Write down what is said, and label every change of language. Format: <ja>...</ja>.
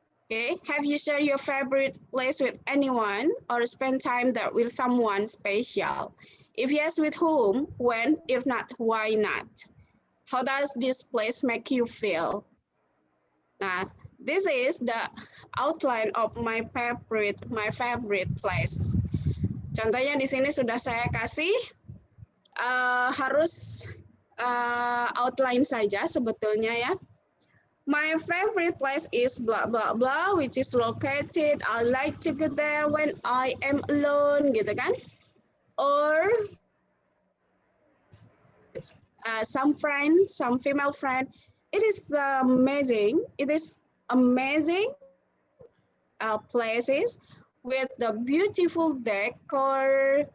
<en>Okay, have you shared your favorite place with anyone or spent time there with someone special? If yes, with whom? When? If not, why not? How does this place make you feel? Nah, this is the outline of my favorite place.</en> <id>Contohnya di sini sudah saya kasih, harus outline saja sebetulnya ya.</id> <en>My favorite place is blah blah blah, which is located. I like to go there when I am alone,</en> <id>gitu kan?</id> <en>Or some friends, some female friend. It is amazing. It is amazing places with the beautiful decor.</en>